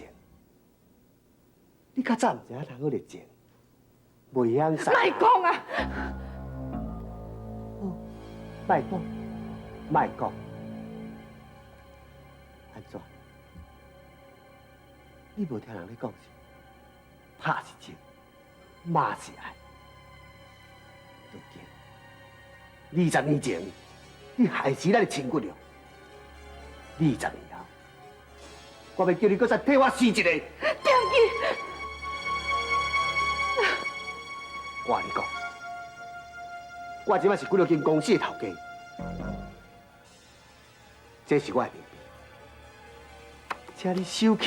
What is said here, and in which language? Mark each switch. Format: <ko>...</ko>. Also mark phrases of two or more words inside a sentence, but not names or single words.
<nan>你较早毋知影通好热情，袂晓使。莫讲啊！莫讲，安怎？你无听人咧讲是，拍是情，骂是爱。如今20年前，你害死咱的亲骨肉，20年后，我要叫你搁再替我死一个。天机，我跟你讲，我即摆是几多间公司的头家，这是我的名片，请你收起来。</nan>